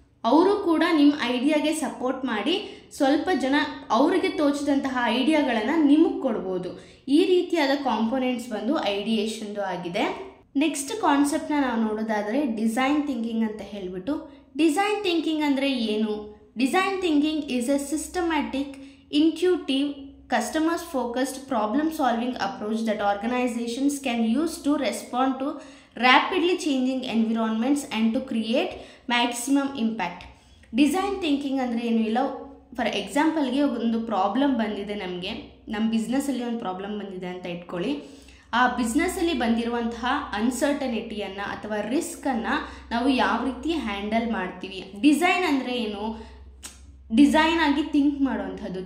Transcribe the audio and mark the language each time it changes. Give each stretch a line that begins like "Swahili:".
Kannada: ಅವರು ಕೂಡ ನಿಮ್ಮ ಐಡಿಯಾಗೆ ಸಪೋರ್ಟ್ ಮಾಡಿ ಸ್ವಲ್ಪ ಜನ ಅವರಿಗೆ ತೋಚಿದಂತಹ ಐಡಿಯಾಗಳನ್ನು ನಿಮಗೆ ಕೊಡ್ಬೋದು. ಈ ರೀತಿಯಾದ ಕಾಂಪೊನೆಂಟ್ಸ್ ಬಂದು ಐಡಿಯೇಷನ್ದು ಆಗಿದೆ. ನೆಕ್ಸ್ಟ್ ಕಾನ್ಸೆಪ್ಟ್ನ ನಾವು ನೋಡೋದಾದರೆ ಡಿಸೈನ್ ಥಿಂಕಿಂಗ್ ಅಂತ ಹೇಳಿಬಿಟ್ಟು. ಡಿಸೈನ್ ಥಿಂಕಿಂಗ್ ಅಂದರೆ ಏನು?
English: Design thinking is a systematic, intuitive, customers focused problem solving approach that organizations can use to respond to rapidly changing environments and to create maximum impact.
Kannada: Design thinking ಅಂದರೆ ಏನು ಇಲ್ಲ, for ಎಕ್ಸಾಂಪಲ್ಗೆ ಒಂದು problem ಬಂದಿದೆ, ನಮ್ಮ ಬಿಸ್ನೆಸ್ಸಲ್ಲಿ ಒಂದು problem ಬಂದಿದೆ ಅಂತ ಇಟ್ಕೊಳ್ಳಿ. ಆ ಬಿಸ್ನೆಸ್ಸಲ್ಲಿ ಬಂದಿರುವಂತಹ ಅನ್ಸರ್ಟನಿಟಿಯನ್ನು ಅಥವಾ ರಿಸ್ಕನ್ನು ನಾವು ಯಾವ ರೀತಿ ಹ್ಯಾಂಡಲ್ ಮಾಡ್ತೀವಿ. ಡಿಸೈನ್ ಅಂದರೆ ಏನು? ಡಿಸೈನ್ ಆಗಿ ಥಿಂಕ್ ಮಾಡುವಂಥದ್ದು.